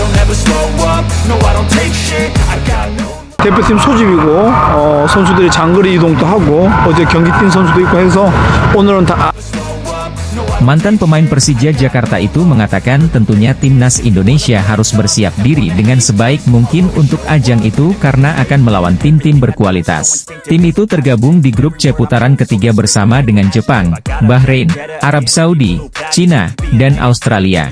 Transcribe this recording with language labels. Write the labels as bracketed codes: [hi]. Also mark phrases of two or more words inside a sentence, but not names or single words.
[ko] 대표팀 소집이고 선수들이 장거리 이동도 하고 어제 경기 뛴 선수도 있고 해서 오늘은 다 [id] Mantan pemain Persija Jakarta itu mengatakan tentunya timnas Indonesia harus bersiap diri dengan sebaik mungkin untuk ajang itu karena akan melawan tim-tim berkualitas. Tim itu tergabung di grup C putaran ketiga bersama dengan Jepang, Bahrain, Arab Saudi, Cina, dan Australia.